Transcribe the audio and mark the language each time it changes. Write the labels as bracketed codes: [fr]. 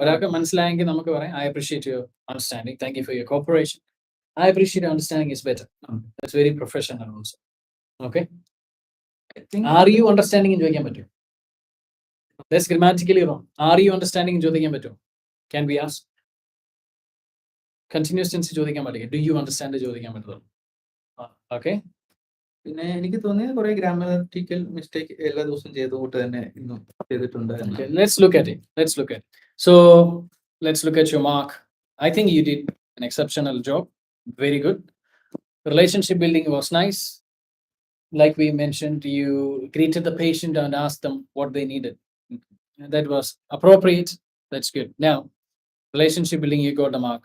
[ml] ഒരാൾക്ക് മനസ്സിലായെങ്കിൽ നമുക്ക് പറയാം [en] I appreciate your understanding. Thank you for your cooperation. I appreciate your understanding is better. That's very professional also. Okay. Are you understanding [ml] എന്ന് ചോദിക്കാൻ പറ്റും? [en] That's grammatically wrong. Are you understanding [ml] എന്ന് ചോദിക്കാൻ പറ്റും? [en] Can we ask? Continuous tense [ml] ചോദിക്കാൻ പറ്റില്ല. [en] Do you understand [ml] ചോദിക്കാൻ പറ്റുള്ളൂ. [en] Okay. [ml] പിന്നെ എനിക്ക് തോന്നിയത് കുറെ ഗ്രാമറ്റിക്കൽ മിസ്റ്റേക്ക് എല്ലാ ദിവസവും ചെയ്തുകൊണ്ട് തന്നെ ഇന്നും ചെയ്തിട്ടുണ്ട്. [en] Okay, let's look at it. So let's look at your mark. I think you did an exceptional job. Very good. Relationship building was nice. Like we mentioned, you greeted the patient and asked them what they needed. That was appropriate. That's good. Now, relationship building, you got a mark.